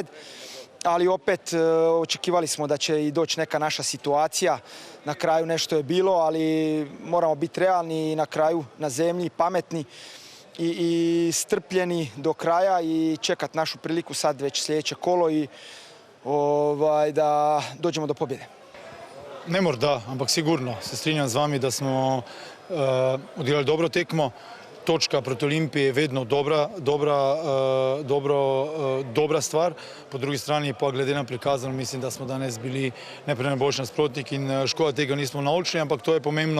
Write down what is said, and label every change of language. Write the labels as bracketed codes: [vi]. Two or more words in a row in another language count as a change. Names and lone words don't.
[hr] Ali opet očekivali smo da će i doći neka naša situacija. Na kraju nešto je bilo, ali moramo biti realni i na kraju na zemlji, pametni i strpljeni do kraja i čekati našu priliku sad već sljedeće kolo i da dođemo do pobjede. [sl] Ne morda, ampak sigurno. Se strinjam z vami, da smo odigrali dobro tekmo. Točka proti Olimpiji je vedno dobra stvar. Po drugi strani pa glede na prikazano mislim, da smo danes bili najboljši nasprotnik in škoda tega nismo naučili, ampak to je pomembno.